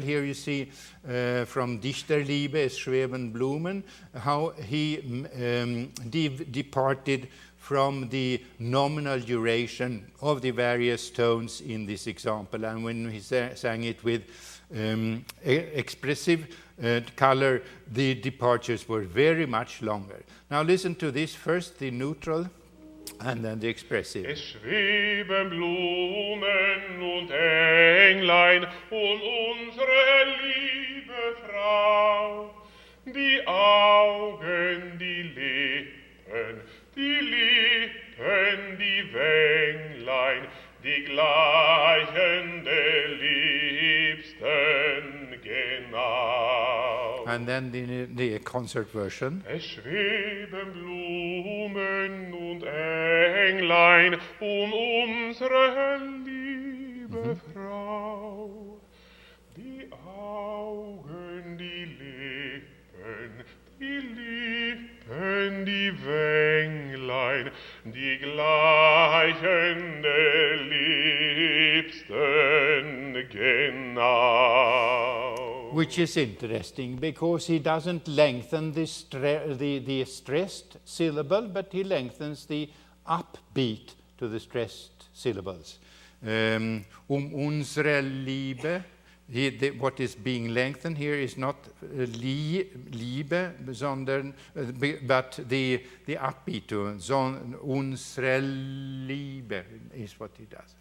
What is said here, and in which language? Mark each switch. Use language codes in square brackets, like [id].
[en] Here you see from Dichterliebe es schweben Blumen, how he departed from the nominal duration of the various tones in this example. And when he sang it with expressive color, the departures were very much longer. Now listen to this first, the neutral, and then the expressive. [de] Es schweben Blumen und Englein unsere liebe Frau, die Augen, die Lippen, die Wänglein, die gleichen der Liebsten genau. [en] And then the concert version. [de] Es schweben Blumen und Englein unsere liebe Frau, die Augen, die Lippen, die Wänglein, die gleichen der Liebsten genau. [en] Which is interesting because he doesn't lengthen the stressed syllable, but he lengthens the upbeat to the stressed syllables. Unsere Liebe, what is being lengthened here is not Liebe, but the upbeat to unsere Liebe is what he does.